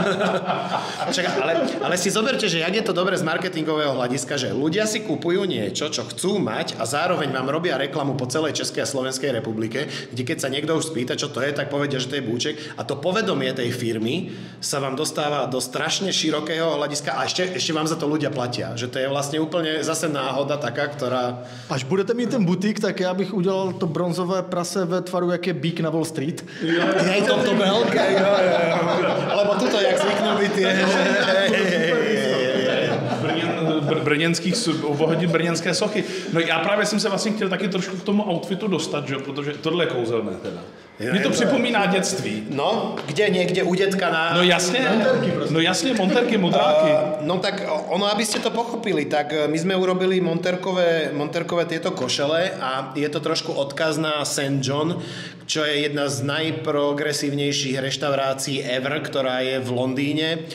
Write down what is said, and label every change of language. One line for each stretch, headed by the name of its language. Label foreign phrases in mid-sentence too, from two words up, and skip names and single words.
Slovak: Ale si zoberte, že jak je to dobre z marketingového hľadiska, že ľudia si kupujú niečo, čo chcú mať a zároveň vám robia reklamu po celej Českej a Slovenskej republike, kde keď sa niekto už spýta, čo to je, tak povedia, že to je búček a to povedomie tej firmy sa vám dostáva do strašne širokého hľadiska a ešte vám za to ľudia platia. Že to je vlastne úplne zase náhoda taká, ktorá...
Czech: Až budete mít ten butík, tak já bych udělal to bronzové prase ve tvaru, jak je bík na Wall Street.
Slovak: Je to veľké, jo. Alebo tuto, jak zvyknú byť tie...
Czech: Obohodit brněnské sochy. No já právě jsem se vlastně chtěl taky trošku k tomu outfitu dostat, že? Protože tohle je kouzelné teda. Mně to připomíná dětství. No,
Slovak: kde niekde u detka na...
Czech: No jasně, monterky, modráky.
Slovak: No tak ono, aby ste to pochopili, tak my sme urobili monterkové tieto košele a je to trošku odkaz na St. John, čo je jedna z najprogresívnejších reštaurácií ever, ktorá je v Londýne.